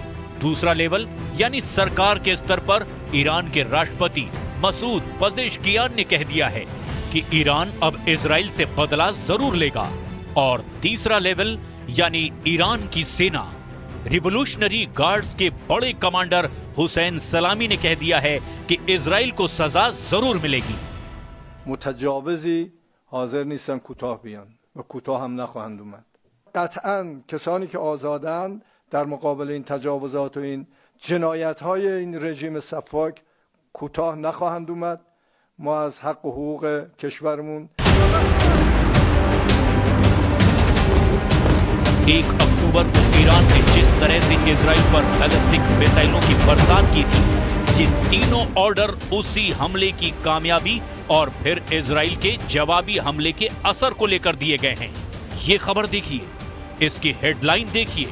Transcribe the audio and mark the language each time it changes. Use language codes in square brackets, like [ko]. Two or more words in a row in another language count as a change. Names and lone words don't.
[hi] दूसरा लेवल यानी सरकार के स्तर पर ईरान के राष्ट्रपति मसूद पजेश्कियान ने कह दिया है कि ईरान अब इजराइल से बदला जरूर लेगा। और तीसरा लेवल यानी ईरान की सेना रिवोल्यूशनरी गार्ड्स के बड़े कमांडर हुसैन सलामी ने कह दिया है कि इजराइल को सजा जरूर मिलेगी। [fa] متجاوزین حاضر نیستن کوتاه بیان و کوتاه هم نخواهند اومد. قطعاً کسانی که آزادند در مقابل این تجاوزات و این جنایت‌های این رژیم سفاک کوتاه نخواهند اومد. ما از حق و حقوق کشورمون [hi] 1 अक्टूबर को ईरान ने जिस तरह से इजराइल पर बैलिस्टिक मिसाइलों की बरसात की थी, ये तीनों ऑर्डर उसी हमले की कामयाबी और फिर इजराइल के जवाबी हमले के असर को लेकर दिए गए हैं। ये खबर देखिए, इसकी हेडलाइन देखिए।